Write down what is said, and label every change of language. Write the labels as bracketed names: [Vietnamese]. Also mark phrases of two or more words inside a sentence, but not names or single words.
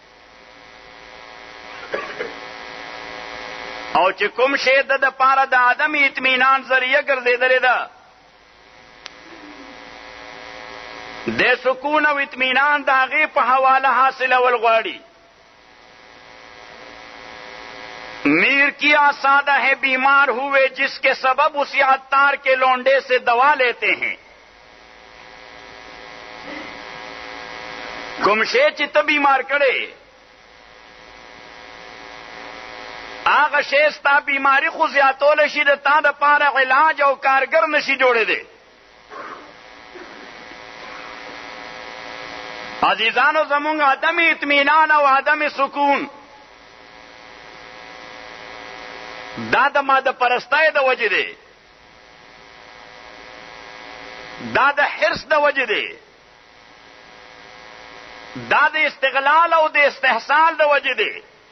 [Pashto] او چې کوم شی د پاره د عدم اطمینان ذریعہ ګرځېدلې ده، د سکون و اطمینان دا غی په حواله حاصل اول غواړي. [Urdu] میر کیا سادہ ہے بیمار ہوئے جس کے سبب اسی عطار کے لونڈے سے دوا لیتے ہیں. [Pashto] کوم شی چې ته بیمار کړي هغه شی ستا بیماری خو زیاتول شي، د تا د پاره علاج او کارګر نشي جوړې دی. عزیزانو زمونږ عدم اطمینان او عدم سکون دا د ماده پرستۍ د وجې دی، دا د حرص د وجې دی، دا د استغلال او د استحصال د وجې دی.